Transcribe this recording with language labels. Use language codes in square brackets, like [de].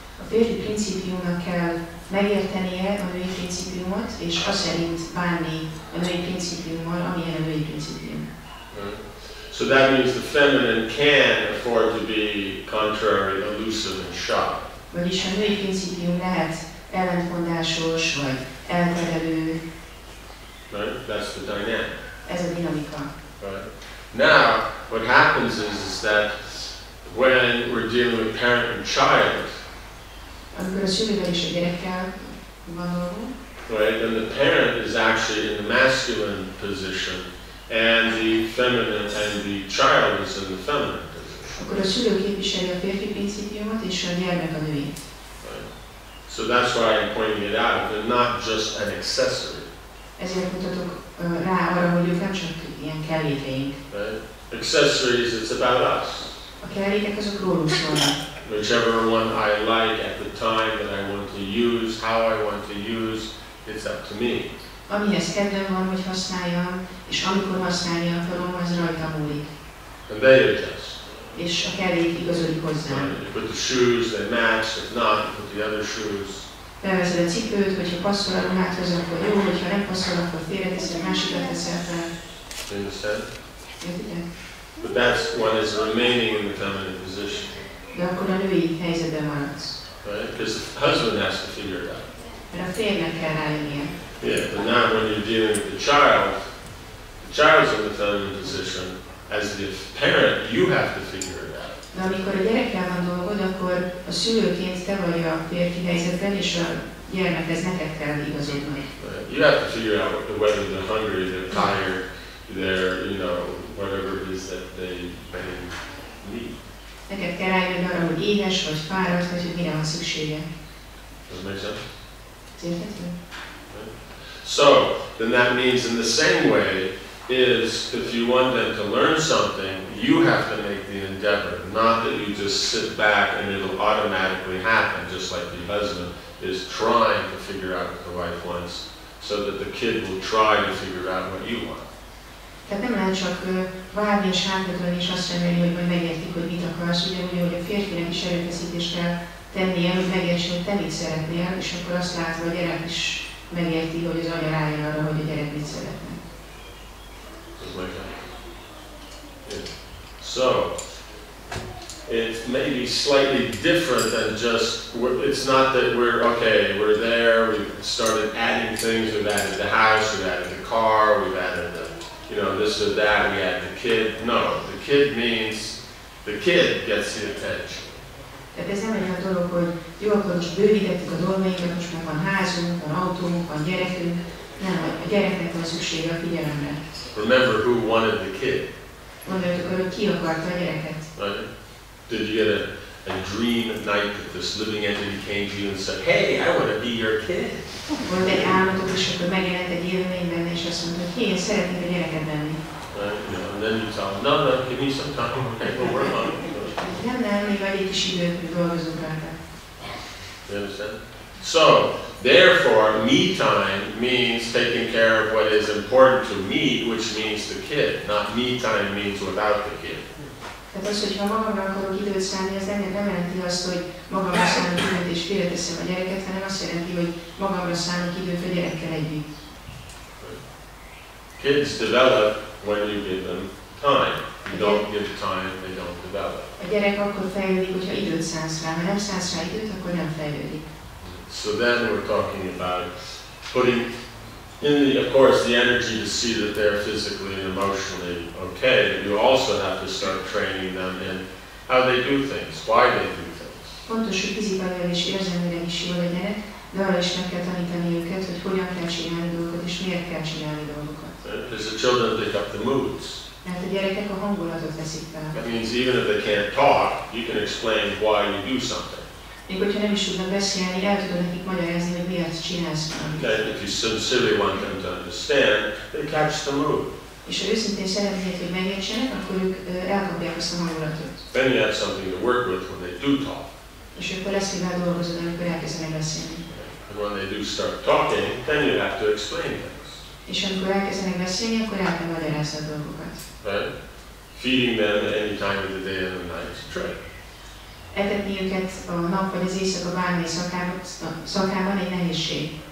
[hu] A férfi principiumnak kell megértenie a női principiumot, és azt szerint bánni a női principiummal, amilyen a női principium. [en] Right. So that means the feminine can afford to be contrary, elusive, and shy. [hu] Vagyis a női principium lehet ellentmondásos, vagy elterelő. [en] Right? That's the dynamic. [hu] Ez a dinamika. [en] Right. Now, what happens is that when we're dealing with parent and child, [hu] amikor a szülővel és a gyerekkel van dolgunk, [en] right, then the parent is actually in the masculine position, and the feminine and the child is in the feminine position. [hu] Akkor a szülő képviseli a férfi principiumot, és a gyermek a női. [en] Right. So that's why I'm pointing it out. They're not just an accessory. [hu] Ezért mutatok rá arra, hogy ők nem csak ilyen kellékeink. [en] Right? Accessories, it's about us. [hu] A kellékek azok rólunk szólnak. [en] Whichever one I like at the time that I want to use, how I want to use, it's up to me. [hu] Amihez kedvem van, hogy használjam, és amikor használni akarom, az rajta múlik. [en] And they adjust. [hu] És a kellék igazodik hozzám. [en] You put the shoes, they match. If not, you put the other shoes. [hu] Bevezed a cipőt, hogyha passzol a ruhádhoz, akkor jó, hogyha nem passzol, akkor félreteszed, másikat teszel fel. [en] You understand? [hu] Értitek? [en] But that's one is remaining in the feminine position. [hu] De akkor a női helyzetben maradsz. [en] Right? Because the husband has to figure it out. [hu] Mert a férjnek kell rájönnie. [en] Yeah, but now when you're dealing with the child's in the feminine position. As the parent, you have to figure it out. [hu] De amikor a gyerekkel van dolgod, akkor a szülőként te vagy a férfi helyzetben, és a gyermekhez neked kell igazodnod. [en] You have to figure out whether they're hungry, they're tired, they're, whatever it is that they need. [hu] Neked kell rájönni arra, hogy éhes, vagy fáradt, vagy hogy mire van szüksége. [en] Does it make sense? [hu] Érthető? [en] So, then that means in the same way, is if you want them to learn something, you have to make the endeavor, not that you just sit back and it'll automatically happen, just like the husband is trying to figure out what the wife wants, so that the kid will try to figure out what you want. [hu] Tehát nem lehet csak várni és hátratlani és azt remélni, hogy majd megértik, hogy mit akarsz, ugyanúgy, hogy a férfinek is erőfeszítést kell tennie, hogy megértse, hogy te mit szeretnél, és akkor azt látva a gyerek is megérti, hogy az anya rájön arra, hogy a gyerek mit szeretne. [en] Yeah. So, it may be slightly different than just, it's not that we're there, we've started adding things, we've added the house, we've added the car, we've added this or that, we added the kid. No, the kid means, the kid gets the attention. [hu] Tehát ez nem egy olyan dolog, hogy jó, akkor most bővítettük a dolgainkat, most már van házunk, van autónk, van gyerekünk. Nem, a gyereknek van szüksége a figyelemre. [en] Remember who wanted the kid. [hu] Gondoljatok arra, hogy ki akarta a gyereket. [en] Right? Did you get a dream at night that this living entity came to you and said, hey, I want to be your kid? [hu] Volt egy álmodok, és akkor megjelent egy élmény benne, és azt mondta, hogy én szeretnék a gyereket lenni. [en] Right? And then you tell them, no, give me some time, okay, we'll work on it. [hu] Nem, még vagy egy kis időt, hogy dolgozunk rajta. [en] You understand? So, therefore, me time means taking care of what is important to me, which means the kid. Not me time means without the kid. [hu] Tehát az, hogyha magamra akarok időt szállni, az nem jelenti azt, hogy magamra szánok időt és félreteszem a gyereket, hanem azt jelenti, hogy magamra szánok időt a gyerekkel együtt. [en] Kids develop when you give them time. You don't give time, they don't develop. [hu] A gyerek akkor fejlődik, hogyha időt szánsz rá. Ha nem szánsz rá időt, akkor nem fejlődik. [en] So then we're talking about putting in of course, the energy to see that they're physically and emotionally okay, but you also have to start training them in how they do things, why they do things. [hu] Fontos, hogy fizikailag és érzelmileg is jól legyenek, de arra is meg kell tanítani őket, hogy hogyan kell csinálni dolgokat és miért kell csinálni dolgokat. [en] Because the children pick up the moods. [hu] Mert a gyerekek a hangulatot veszik fel. [en] That means even if they can't talk, you can explain why you do something. [hu] Még hogyha nem is tudnak beszélni, el tudod nekik magyarázni, hogy miért csinálsz valamit. [en] And if you sincerely want them to understand, they catch the mood. [hu] És ha őszintén szeretnéd, hogy megértsenek, akkor ők elkapják azt a hangulatot. [en] Then you have something to work with when they do talk. [hu] És akkor lesz, mivel dolgozod, amikor elkezdenek beszélni. [en] And when they do start talking, then you have to explain things. [hu] És amikor elkezdenek beszélni, akkor el kell magyarázni a dolgokat. [en] Right? Feeding them at any time of the day and the night is a trick. [hu] Etetni őket a nap vagy az éjszaka bármely szakában egy nehézség.